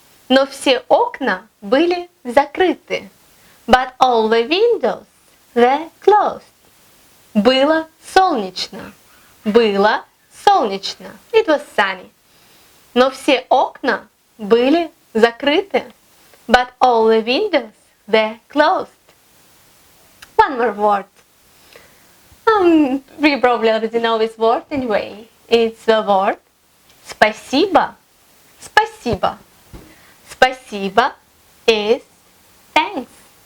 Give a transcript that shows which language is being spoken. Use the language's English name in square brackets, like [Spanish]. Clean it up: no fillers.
[Russian] Но все окна были закрыты. [English] But all the windows were closed. Было солнечно. Было солнечно. It was sunny. [Russian] Но все окна были закрыты. [English] But all the windows were closed. One more word. We probably already know this word anyway. It's the word спасибо. [Russian] Спасибо. [English] Спасибо is thanks.